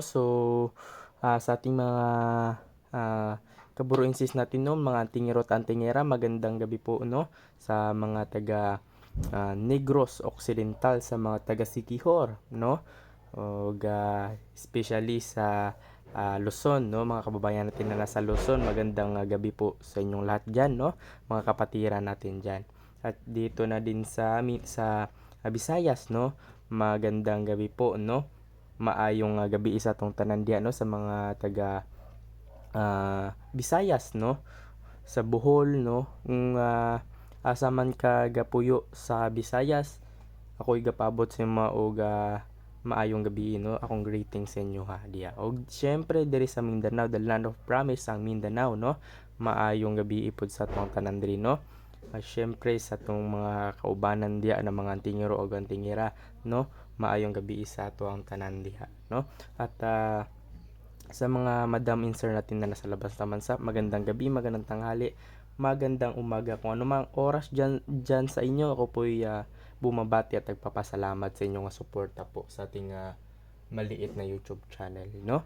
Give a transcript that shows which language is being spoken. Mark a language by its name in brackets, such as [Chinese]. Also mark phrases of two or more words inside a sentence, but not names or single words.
[Filipino] So sa ating mga kaburuinsis natin no, mga tingero at antingera, magandang gabi po no sa mga taga Negros Occidental, sa mga taga Siquijor no, o especially sa Luzon no, mga kababayan natin na nasa Luzon, magandang gabi po sa inyong lahat dyan no, mga kapatiran natin dyan. At dito na din sa Visayas no, magandang gabi po no, [Cebuano] maayong gabi isa tong tanan diyan no sa mga taga Visayas no, sa Bohol no, kung asa man ka gapuyo sa Visayas, ako'y gapabot sa mga og maayong gabi no, akong greetings sa inyo ha diya. Og syempre diri sa Mindanao, [English] the land of promise [Cebuano] ang Mindanao no, maayong gabi ipod sa tong tanan diri no. Syempre sa tong mga kaubanan diya na mga antingero o antingera no, maayong gabi sa ato ang tanan diha no. [Filipino] At sa mga madam insert natin na nasa labas ng bansa, magandang gabi, magandang tanghali, magandang umaga, kung anumang oras dyan sa inyo. Ako po'y bumabati at nagpapasalamat sa inyong suporta po sa ating maliit na YouTube channel no.